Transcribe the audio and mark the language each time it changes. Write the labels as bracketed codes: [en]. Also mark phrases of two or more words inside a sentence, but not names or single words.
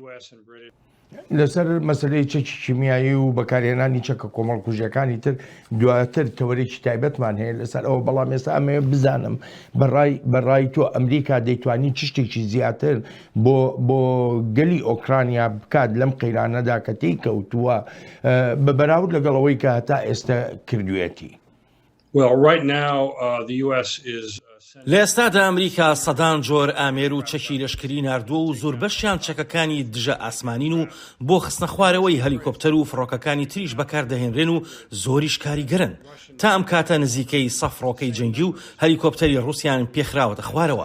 [ckb] لەسەر مەسلەی چەکی کیمیایی و بەکارهێنانی چەکە کۆمەڵکوژیەکانی تر دواتر تەوەرێکی تایبەتمان هەیە لەسەر ئەوە بەڵام ئێستا ئەمەیە بزانم بەڕای تۆ ئەمریکا دەیتوانی چ شتێکی زیاتر بۆ گەلی ئۆکرانیا بکات لەم قەیرانەدا کە تێی کەوتووە بە بەراورد لەگەڵەوەی کە هەتا ئێستا کردوێتی. [en] Well, right now, the U.S. is [ckb] لە ئێستادا ئەمریکا سەدان جۆر ئامێر و چەکی لەشکری ناردووە و زۆر بەشیان چەکەکانی دژە ئاسمانین و بۆ خستنە خوارەوەی هەلیکۆپتەر و فڕۆکەکانی تریش بەکاردەهێنرێن و زۆریش کاریگەرن. تا ئەم کاتە نزیکەی 100 فڕۆکەی جەنگی و هەلیکۆپتەری رووسیان پێخراوەتە خوارەوە.